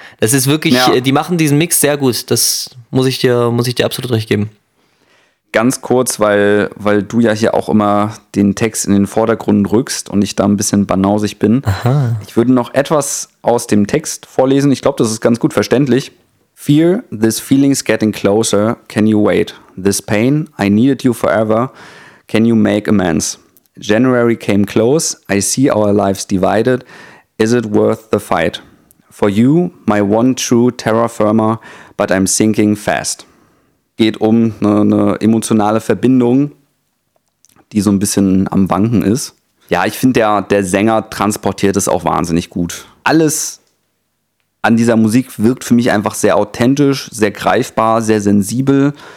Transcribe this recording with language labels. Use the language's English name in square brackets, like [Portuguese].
[German] Das ist wirklich, die machen diesen Mix sehr gut. Das muss ich dir absolut recht geben. Ganz kurz, weil du ja hier auch immer den Text in den Vordergrund rückst und ich da ein bisschen banausig bin. Aha. Ich würde noch etwas aus dem Text vorlesen. Ich glaube, das ist ganz gut verständlich. [English] Fear, this feeling's getting closer. Can you wait? This pain, I needed you forever. Can you make amends? January came close. I see our lives divided. Is it worth the fight? For you, my one true terra firma, but I'm sinking fast. [German] Geht um eine emotionale Verbindung, die so ein bisschen am Wanken ist. Ja, ich finde, der Sänger transportiert es auch wahnsinnig gut. Alles an dieser Musik wirkt für mich einfach sehr authentisch, sehr greifbar, sehr sensibel.